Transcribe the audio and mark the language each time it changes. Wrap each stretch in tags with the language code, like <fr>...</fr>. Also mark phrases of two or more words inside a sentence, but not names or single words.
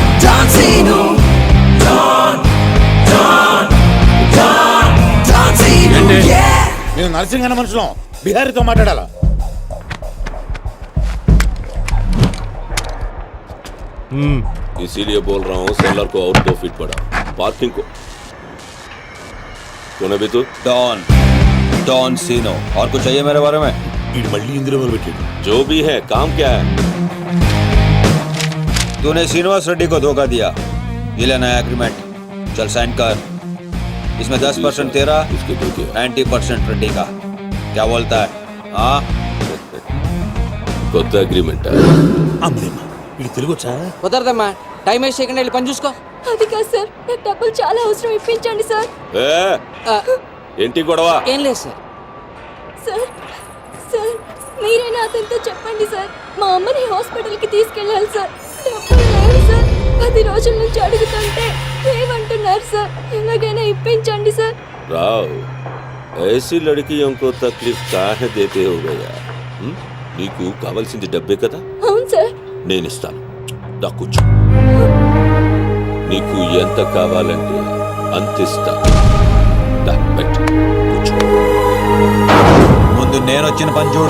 <te>John Cena. నర్సింగ్ అన్న మనుషులం బిహారీతో మాట్లాడాలా</te> <hi>इसीलिए बोल रहा हूँ सेलर को और 2 फीट बढ़ा पार्किंग को कौन है भी तू डॉन सीनो और कुछ चाहिए मेरे बारे में</hi> <te>ఇది మళ్ళీ ఇందులో మొదలు పెట్టాడు</te> <hi>जो भी है काम क्या है तूने श्रीनिवास रेड्डी को धोखा दिया ये लेना है एग्रीमेंट चल साइन कर इसमें 10% तेरा इसके दो क्या 90% रेड्डी का क्या बोलता है हाँ</hi> <te>కొత్త అగ్రిమెంట్ అమ్మలేమ్మా ఇది తెలుగు వచ్చా కుదరదమ్మా టైం వేస్ట్ చేయకుండా వెళ్ళి పని చూసుకో. అది కాదు సార్, నాకు డబ్బులు చాలా అవసరం, ఇప్పించండి సార్. ఏంటి గొడవ ఏం లేదు సార్. సార్ సార్ మీరైనా అతనితో చెప్పండి సార్, మా అమ్మని హాస్పిటల్కి తీసుకెళ్ళాలి సార్. డబ్బులు లేవు సార్, 10 రోజుల నుంచి అడుగుతుంటే ఏమంటున్నారు సార్. ఎలాగైనా ఇప్పించండి సార్.</te> <hi>राव ऐसी लड़कियों को तकलीफ काहे देते हो भैया</hi> <te>నీకు కావాల్సింది డబ్బే కదా అవును సార్. నేను ఇస్తాను దా కూర్చో నీకు ఎంత కావాలంటే అంత ఇస్తా దా పెట్టు కూర్చో ముందు నేను వచ్చిన పని చూడు</te>